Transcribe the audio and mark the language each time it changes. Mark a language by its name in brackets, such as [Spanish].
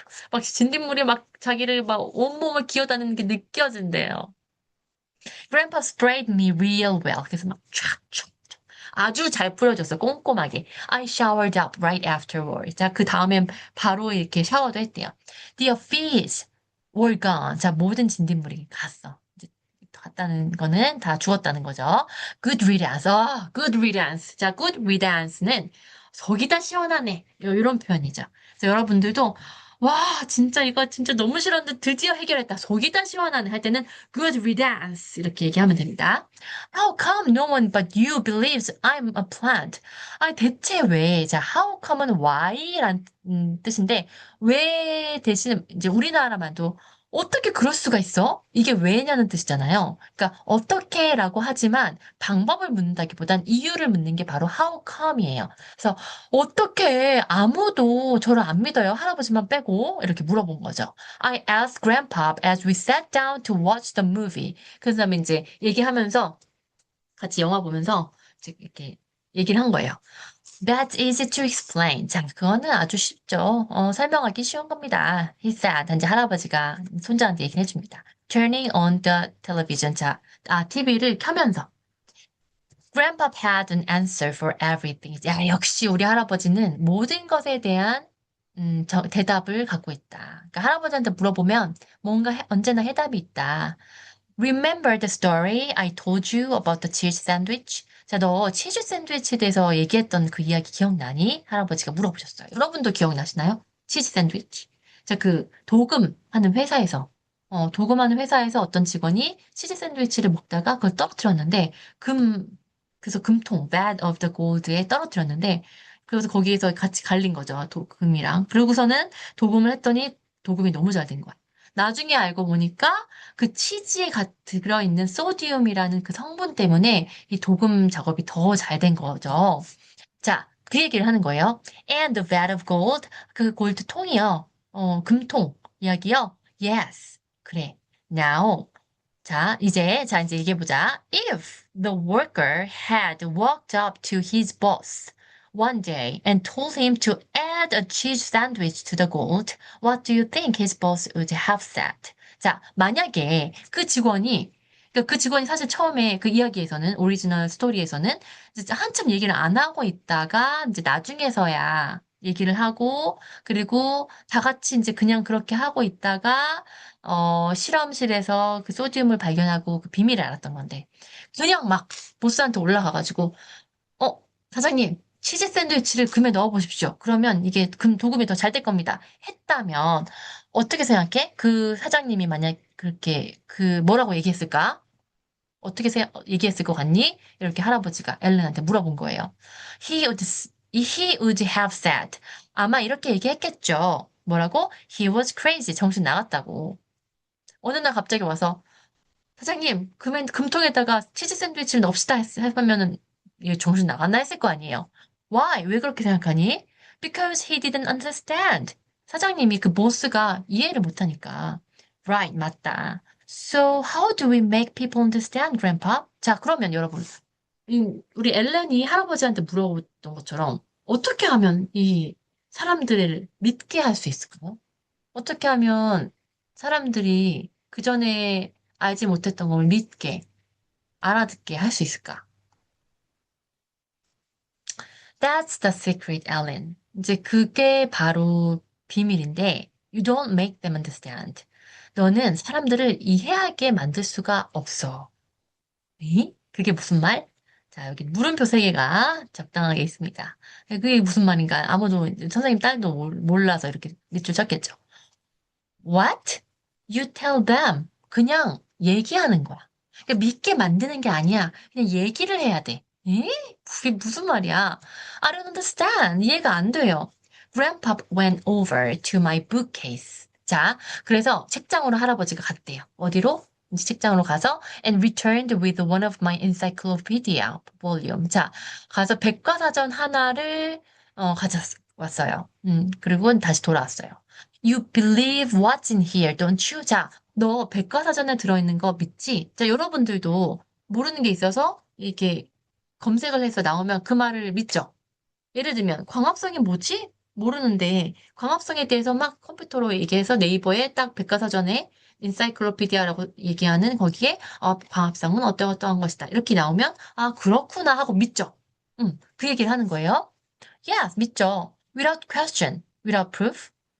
[Korean] 막 진딧물이 막 자기를 막 온몸을 기어다니는 게 느껴진대요. [English] Grandpa sprayed me real well. [Korean] 그래서 막 촥촥. 아주 잘 뿌려줬어. 꼼꼼하게. [English] I showered up right afterward. [Korean] 자, 그 다음엔 바로 이렇게 샤워도 했대요. [English] The fees were gone. [Korean] 자, 모든 진딧물이 갔어. 갔다는 거는 다 죽었다는 거죠. [English] Good riddance. good riddance. [Korean] 자, good riddance는 속이 다 시원하네. 이런 표현이죠. 그래서 여러분들도 와, 진짜 이거 진짜 너무 싫었는데 드디어 해결했다. 속이 다 시원하네 할 때는 good riddance 이렇게 얘기하면 됩니다. [English] How come no one but you believes I'm a plant? [Korean] 아, 대체 왜? 자, how come은 why란 뜻인데 왜 대신 이제 우리나라만도 어떻게 그럴 수가 있어? 이게 왜냐는 뜻이잖아요. 그러니까 어떻게라고 하지만 방법을 묻는다기보단 이유를 묻는 게 바로 how come이에요. 그래서 어떻게 아무도 저를 안 믿어요? 할아버지만 빼고 이렇게 물어본 거죠. [English] I asked Grandpa as we sat down to watch the movie. [Korean] 그 다음에 이제 얘기하면서 같이 영화 보면서 이제 이렇게 얘기를 한 거예요. [English] That's easy to explain. [Korean] 자, 그거는 아주 쉽죠. 설명하기 쉬운 겁니다. [English] He said. [Korean] 이제 할아버지가 손자한테 얘기를 해줍니다. [English] Turning on the television. [Korean] 자, TV를 켜면서. [English] Grandpa had an answer for everything. [Korean] 야, 역시 우리 할아버지는 모든 것에 대한 대답을 갖고 있다. 그러니까 할아버지한테 물어보면 뭔가 언제나 해답이 있다. Remember the story I told you about the cheese sandwich? 자, 너 치즈 샌드위치에 대해서 얘기했던 그 이야기 기억나니? 할아버지가 물어보셨어요. 여러분도 기억나시나요? 치즈 샌드위치. 자, 그 도금하는 회사에서 도금하는 회사에서 어떤 직원이 치즈 샌드위치를 먹다가 그걸 떨어뜨렸는데 금 그래서 금통 [English] bag of the gold [Korean] 에 떨어뜨렸는데 그래서 거기에서 같이 갈린 거죠. 도금이랑. 그러고서는 도금을 했더니 도금이 너무 잘 된 거야. 나중에 알고 보니까 그 치즈에 들어있는 소디움이라는 그 성분 때문에 이 도금 작업이 더 잘 된 거죠. 자, 그 얘기를 하는 거예요. [English] And the vat of gold, [Korean] 그 골드 통이요. 금통 이야기요. [English] Yes. [Korean] 그래. [English] Now, [Korean] 자, 이제 얘기해보자. [English] If the worker had walked up to his boss one day and told him to add a cheese sandwich to the gold, what do you think his boss would have said? [Korean] 자, 만약에 그 직원이 사실 처음에 그 이야기에서는, 오리지널 스토리에서는 이제 한참 얘기를 안 하고 있다가 이제 나중에서야 얘기를 하고, 그리고 다 같이 이제 그냥 그렇게 하고 있다가 실험실에서 그 소듐을 발견하고 그 비밀을 알았던 건데, 그냥 막 보스한테 올라가가지고, 어, 사장님, 치즈 샌드위치를 금에 넣어 보십시오. 그러면 이게 도금이 더 잘 될 겁니다. 했다면, 어떻게 생각해? 그 사장님이 만약 그렇게, 뭐라고 얘기했을까? 어떻게 얘기했을 것 같니? 이렇게 할아버지가 엘렌한테 물어본 거예요. [English] He would have said. [Korean] 아마 이렇게 얘기했겠죠. 뭐라고? [English] He was crazy. [Korean] 정신 나갔다고. 어느 날 갑자기 와서 사장님, 금통에다가 치즈 샌드위치를 넣읍시다 하면은 얘 정신 나갔나 했을 거 아니에요. [English] Why? [Korean] 왜 그렇게 생각하니? [English] Because he didn't understand. [Korean] 사장님이 그 보스가 이해를 못하니까. [English] Right, [Korean] 맞다. [English] So how do we make people understand, Grandpa? [Korean] 자, 그러면 여러분, 우리 엘렌이 할아버지한테 물어봤던 것처럼 어떻게 하면 이 사람들을 믿게 할 수 있을까요? 어떻게 하면 사람들이 그 전에 알지 못했던 걸 믿게, 알아듣게 할 수 있을까? [English] That's the secret, Ellen. [Korean] 이제 그게 바로 비밀인데, [English] you don't make them understand. [Korean] 너는 사람들을 이해하게 만들 수가 없어. 이? 그게 무슨 말? 자, 여기 물음표 세 개가 적당하게 있습니다. 그게 무슨 말인가? 아무도, 선생님 딸도 몰라서 이렇게 밑줄 쳤겠죠. [English] What? You tell them. [Korean] 그냥 얘기하는 거야. 그러니까 믿게 만드는 게 아니야. 그냥 얘기를 해야 돼. 에? 그게 무슨 말이야? [English] I don't understand. [Korean] 이해가 안 돼요. [English] Grandpa went over to my bookcase. [Korean] 자, 그래서 책장으로 할아버지가 갔대요. 어디로? 이제 책장으로 가서 [English] and returned with one of my encyclopedia volume. [Korean] 자, 가서 백과사전 하나를 가져왔어요. 그리고 다시 돌아왔어요. [English] You believe what's in here, don't you? [Korean] 자, 너 백과사전에 들어있는 거 믿지? 자, 여러분들도 모르는 게 있어서 이렇게 검색을 해서 나오면 그 말을 믿죠? 예를 들면, 광합성이 뭐지? 모르는데, 광합성에 대해서 막 컴퓨터로 얘기해서 네이버에 딱 백과사전에 인사이클로피디아라고 얘기하는 거기에 광합성은 어떠어떠한 것이다. 이렇게 나오면, 아, 그렇구나 하고 믿죠? 그 얘기를 하는 거예요. [English] Yes, [Korean] 믿죠. [English] Without question, without proof.